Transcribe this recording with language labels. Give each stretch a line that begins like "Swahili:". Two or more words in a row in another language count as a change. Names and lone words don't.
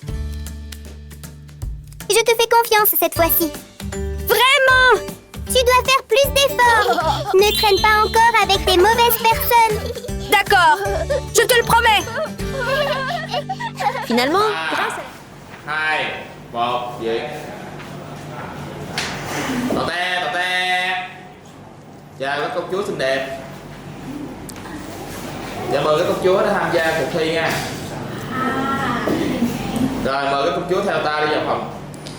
French: Je te fais confiance cette fois-ci. Vraiment! Tu dois faire plus d'efforts. Ne traîne pas encore avec des mauvaises personnes. D'accord, je te le promets! Finalement, grâce à... 2, 1,
Vietnamese: dừng. Tò te. Chào các công chúa xinh đẹp. Dạ mời các công chúa đã tham gia cuộc thi nha. Rồi mời các công chúa theo ta đi vào phòng.